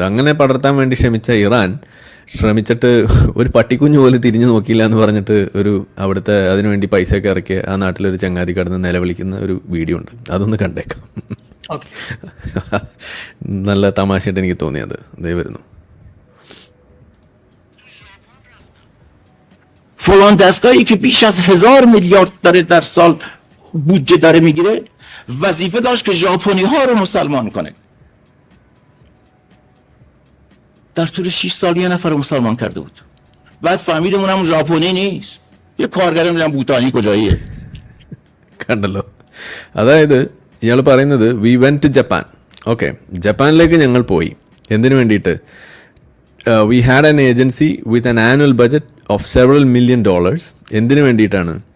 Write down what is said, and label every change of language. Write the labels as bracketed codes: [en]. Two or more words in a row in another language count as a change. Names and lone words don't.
[ml] അങ്ങനെ പടർത്താൻ വേണ്ടി ശ്രമിച്ച ഇറാൻ ശ്രമിച്ചിട്ട് ഒരു പട്ടിക്കുഞ്ഞു പോലും തിരിഞ്ഞു നോക്കിയില്ല എന്ന് പറഞ്ഞിട്ട് അവിടുത്തെ അതിനുവേണ്ടി പൈസ ഒക്കെ ഇറക്കിയ ആ നാട്ടിലൊരു ചങ്ങാതി കടന്ന് നിലവിളിക്കുന്ന ഒരു വീഡിയോ ഉണ്ട്. അതൊന്ന് കണ്ടേക്കാം. നല്ല തമാശയായിട്ട് എനിക്ക് തോന്നിയത്. ദേ വരുന്നു. [fa] فلان دستگاهی که بیش از 1000 میلیارد داره در سال بودجه داره میگیره وظیفه داشت که ژاپنی ها رو مسلمان کنه. در طول 6 سال یه نفر رو مسلمان کرده بود. بعد فهمیدیم اونم ژاپنی نیست, یه کارگری میگم ഭൂട്ടാനി کجاییه. [ml] കണ്ടല്ലോ, അതായത് ഇയാൾ പറയുന്നത് [en] we went to Japan. [ml] ഓക്കെ, ജപ്പാനിലേക്ക് ഞങ്ങൾ പോയി. എന്തിനു വേണ്ടിയിട്ട്? [en] we had an agency with an annual budget of several $1 million. [ml] എന്തിനു വേണ്ടിയിട്ടാണ്?